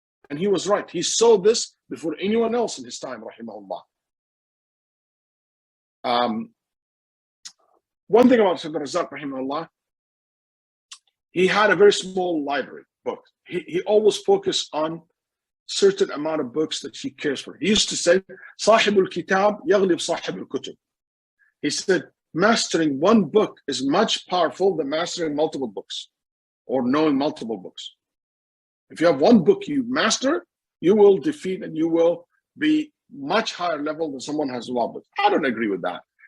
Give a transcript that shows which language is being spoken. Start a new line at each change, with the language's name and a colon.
English: And he was right. He saw this before anyone else in his time, rahimahullah. One thing about Shaykh Abdur Razzaq, rahimahullah, he had a very small library book. He always focused on certain amount of books that he cares for. He used to say,
Arabic: صاحب الكتاب يغلب صاحب الكتب.
English: He said, mastering one book is much powerful than mastering multiple books or knowing multiple books. If you have one book you master, you will defeat and you will be much higher level than someone who has a lot of books. I don't agree with that.